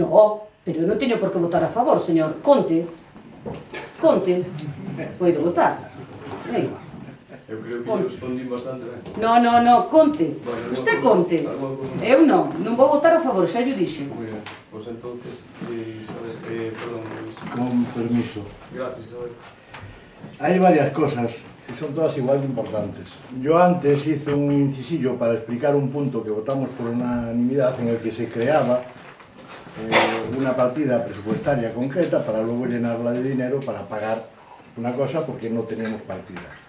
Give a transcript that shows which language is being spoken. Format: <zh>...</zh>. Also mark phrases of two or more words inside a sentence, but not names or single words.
<gl>No, pero eu non teño por que votar a favor, señor. Conte, poido votar. Eu creo que lle respondín bastante ben.</gl> <es>No, conte. Usted conte.</es> <gl>Eu non vou votar a favor, xa lle dixo. Moi ben, pois entonces, Isabel,</gl> <es>perdón, Luis. Con permiso. Gracias, Isabel. Hay varias cosas que son todas igual de importantes. Yo antes hice un incisillo para explicar un punto que votamos por unanimidad en el que se creaba una partida presupuestaria concreta para luego llenarla de dinero para pagar una cosa porque no teníamos partida.</es>